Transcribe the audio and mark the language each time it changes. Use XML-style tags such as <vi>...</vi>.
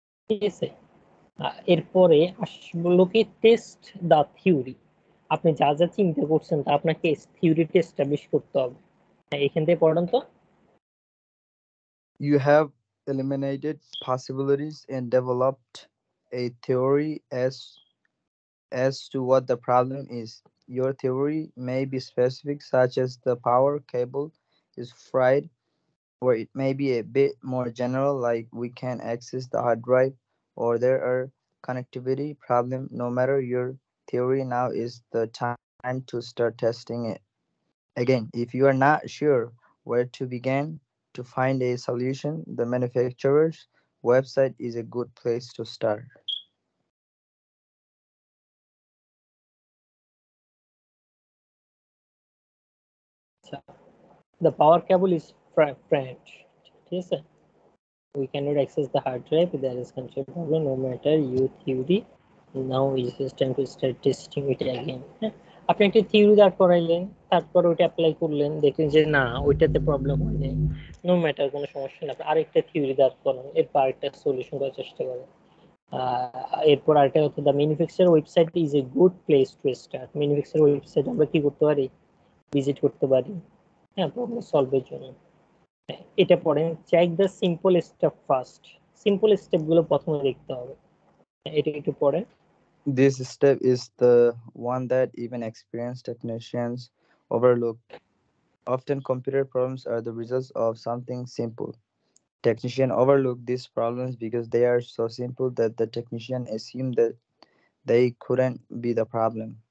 <bn>ঠিক আছে, এরপরে আসলো কি টেস্ট দা থিওরি। আপনি যা যা চিন্তা করছেন তা আপনাকে থিওরিটা এস্টাবলিশ করতে হবে। হ্যাঁ, এখান থেকে পড়েন তো।</bn> <en>you have eliminated possibilities and developed a theory as to what the problem is. Your theory may be specific, such as the power cable is fried, or it may be a bit more general, like we can access the hard drive, or there are connectivity problem. No matter your theory, now is the time to start testing it. Again, if you are not sure where to begin to find a solution, the manufacturer's website is a good place to start. the power cable is friend.</en> <bn>ঠিক আছে,</bn> <en>we cannot access the hard drive. There is control problem no matter you theory. Now is this time to start testing it again.</en> <bn>আপনি একটা theory দাঁড় করাইলেন, তারপর ওইটা apply করলেন, দেখলেন যে না ওইটাতে প্রবলেম হয় নাই, নো ম্যাটার, কোনো সমস্যা না, আরেকটা থিওরি দাঁড় করান, এরপর আরেকটা সলিউশন করার চেষ্টা করেন। এরপর আরেকটা হচ্ছে</bn> <en>The manufacture website is a good place to start.</en> <bn>Manufacture website আমরা কি করতে পারি, ভিজিট করতে পারি, হ্যাঁ, প্রবলেম সলভের জন্য। এটা পড়েন,</bn> <en>Check the simple step first.</en> <bn>Simple step গুলো প্রথমে দেখতে হবে, এটা একটু পড়েন।</bn> <en>This step is the one that even experienced technicians overlook. Often computer problems are the results of something simple. Technicians overlook these problems because they are so simple that the technician assumed that they couldn't be the problem.</en>